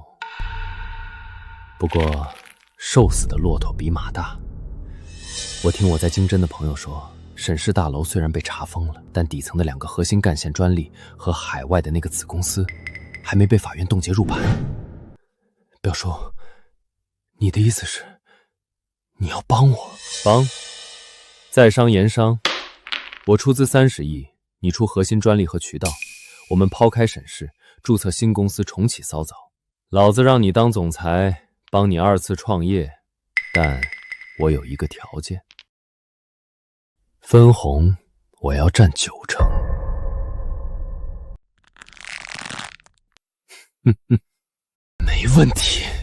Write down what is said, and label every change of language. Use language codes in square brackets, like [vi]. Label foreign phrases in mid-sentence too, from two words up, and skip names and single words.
[zh] 不过瘦死的骆驼比马大，我听我在京真的朋友说，沈氏大楼虽然被查封了，但底层的2个核心干线专利和海外的那个子公司还没被法院冻结入盘。表叔，你的意思是你要帮我？帮？在商言商，我出资30亿，你出核心专利和渠道，我们抛開沈氏，注冊新公司，重啟騷早。老子讓你當總裁，幫你2次創業，但我有一個條件，分紅我要佔90%。沒問題。